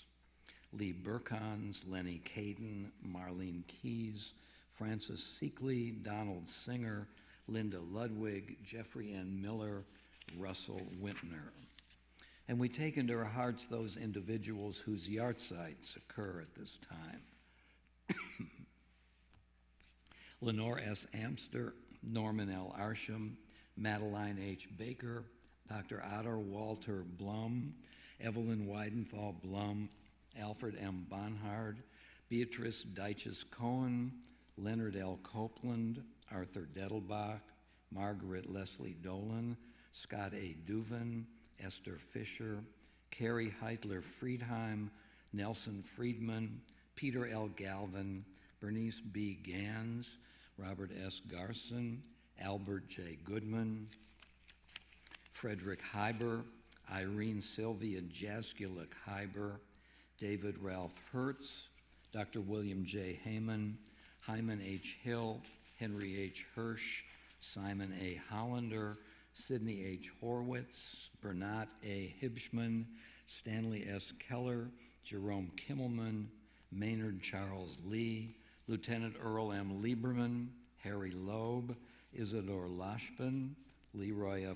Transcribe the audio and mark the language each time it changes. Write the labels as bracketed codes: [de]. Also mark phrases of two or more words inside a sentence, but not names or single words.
[en] Lee Burkons, Lenny Caden, Marlene Keyes, Francis Seekley, Donald Singer, Linda Ludwig, Jeffrey N. Miller, Russell Whitner. And we take into our hearts those individuals whose yahrzeits occur at this time. Lenore S. Amster, Norman L. Arsham, Madeline H. Baker, Dr. Otto Walter Blum, Evelyn Weidenthal Blum, Alfred M. Bonhard, Beatrice Deiches Cohen, Leonard L. Copeland, Arthur Dettelbach, Margaret Leslie Dolan, Scott A. Duvin, Esther Fisher, Carrie Heitler Friedheim, Nelson Friedman, Peter L. Galvin, Bernice B. Gans, Robert S. Garson, Albert J. Goodman, Frederick Heiber, Irene Sylvia Jaskulik Heiber, David Ralph Hertz, Dr. William J. Heyman, Hyman H. Hill, Henry H. Hirsch, Simon A. Hollander, Sidney H. Horwitz, Bernat A. Hibschman, Stanley S. Keller, Jerome Kimmelman, Maynard Charles Lee, Lieutenant Earl M. Lieberman, Harry Loeb, Isidore Lashban, Leroy F.